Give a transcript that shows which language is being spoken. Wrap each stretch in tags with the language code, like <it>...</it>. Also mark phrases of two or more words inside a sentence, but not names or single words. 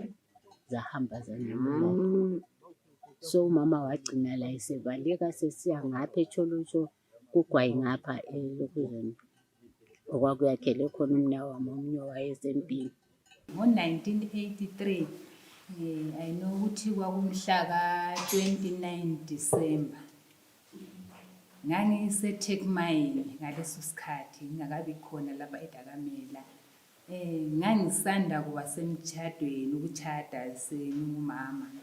<nd>Zahamba zanyamalala. So umama wagcina la esebaleka sesiya ngapha eTsholotsho kugwayi ngapha elokhuzeni. Okwakuyakhele khona umnawami omunye wayesempini. Ngo-1983</nd> <en>I know</en> <nd>ukuthi kwakumhla ka-29 December. NgangiseTechmine ngaleso sikhathi ngingakabi khona lapha eDakamela. Ngangisanda kuba semtshadweni ukutshada sengumama.</nd>